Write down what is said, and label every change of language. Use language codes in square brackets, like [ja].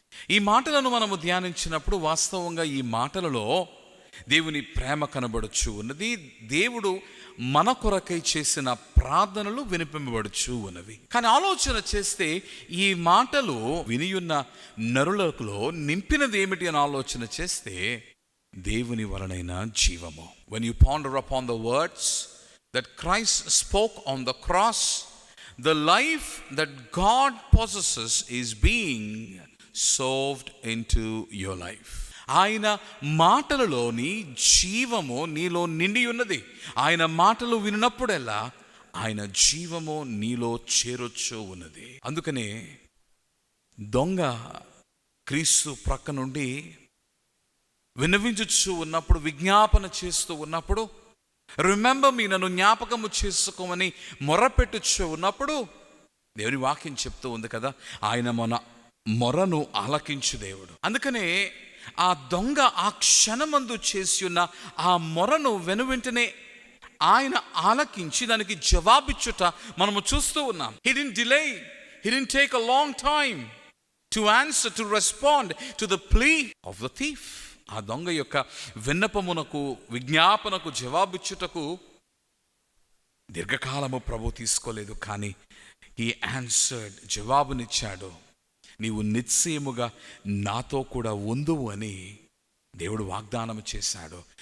[te] ఈ మాటలను మనము ధ్యానించినప్పుడు వాస్తవంగా ఈ మాటలలో దేవుని ప్రేమ కనబడుచు ఉన్నది. దేవుడు మన కొరకై చేసిన ప్రార్థనలు వినిపింపబడుచు ఉన్నవి. కానీ ఆలోచన చేస్తే ఈ మాటలు వినియున్న నరులలో నింపినది ఏమిటి అని ఆలోచన చేస్తే దేవుని వలనైన జీవము. [en] When you ponder upon the words that Christ spoke on the cross, the life that God possesses is being sown into your life. [te] ఆయన మాటలలోని జీవము నీలో నిండి ఉన్నది. ఆయన మాటలు విన్నప్పుడల్లా ఆయన జీవము నీలో చేరొచ్చు ఉన్నది. అందుకనే దొంగ క్రీస్తు ప్రక్క నుండి విన్నవించుచు ఉన్నప్పుడు, విజ్ఞాపన చేస్తూ ఉన్నప్పుడు, [en] remember me, [te] నన్ను జ్ఞాపకము చేసుకోమని మొరపెట్టుచు ఉన్నప్పుడు దేవుని వాక్యం చెప్తూ ఉంది కదా, ఆయన మన మొరను ఆలకించు దేవుడు. అందుకనే ఆ దొంగ ఆ క్షణమందు చేసి ఉన్న ఆ మొరను వెనువెంటనే ఆయన ఆలకించి దానికి జవాబిచ్చుట మనము చూస్తూ ఉన్నాం. [en] He didn't delay. He didn't take a long time to answer, to respond to the plea of the thief. [te] ఆ దొంగ యొక్క విన్నపమునకు, విజ్ఞాపనకు జవాబిచ్చుటకు దీర్ఘకాలము ప్రభు తీసుకోలేదు. కానీ [en] he answered, [te] జవాబునిచ్చాడు. నీవు నిశ్చయముగా నాతో కూడా ఉందువు అని దేవుడు వాగ్దానం చేశాడు.